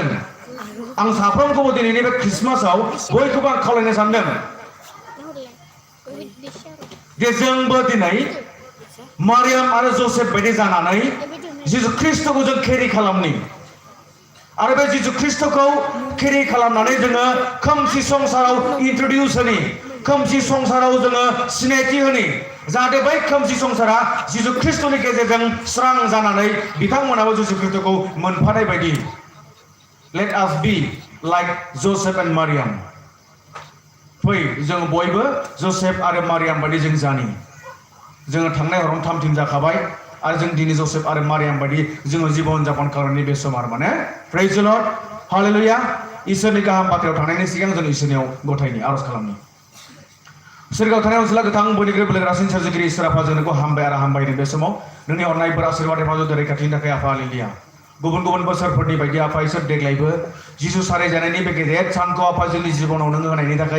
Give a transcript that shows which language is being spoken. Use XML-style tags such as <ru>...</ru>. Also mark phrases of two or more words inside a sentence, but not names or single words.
<brx>आं साफ्रोमखौबो दिनैनि बे ख्रिस्टमासआव बयखौबो आं खावलायनो सानदों जे जोंबो दिनै मारियाम आरो जसेफ बायदि जानानै जिसु ख्रिस्टखौ जों केरि खालामनि आरो बे जिसु ख्रिस्टखौ केरि खालामनानै जोङो खोमसि संसाराव इन्ट्रडिउस होनि, खोमसि संसाराव जोङो सिनायथि होनि जाहाथे बै खोमसि संसारा जिसु ख्रिस्टनि गेजेरजों स्रां जानानै बिथांमोनाबो जिसु ख्रिस्टखौ मोनफानाय बायदि।</brx> <en>Let us be like Joseph and Maryam.</en> <brx>फै जों बयबो जसेफ आरो मारियाम बायदि जों जानि। जोङो थांनाय हराव थाम थिम जाखाबाय आरो जों दिनै जोसेफ आरो मारियाम बायदि जोङो जीबन जापन खालामनायनि बे सम आरो माने</brx> <en>praise the Lord</en> <brx>हालेलुया इसोरनि गाहाम बाथ्रायाव थांनायनि सिगां जों इसोरनियाव गथायनि आरज खालामनि सोरगोआव थानाय अनसुला गोथां बयनिख्रुइ बोलोगोरासिन सोरजिगिरि इसोर आफा जों नोंखौ हामबाय आरो हामबायनि बे समाव नोंनि अननायफोर आशीर्वाद हेफाजाब रैखाथिनि थाखाय आफा हालेलुया गुबुन गुबुन बोसोरफोरनि बायदि आफा इसोर देग्लायबो जिसु साराय जानायनि बे गेदेर सानखौ आफा जोंनि जिबनाव नों होनायनि थाखाय</brx>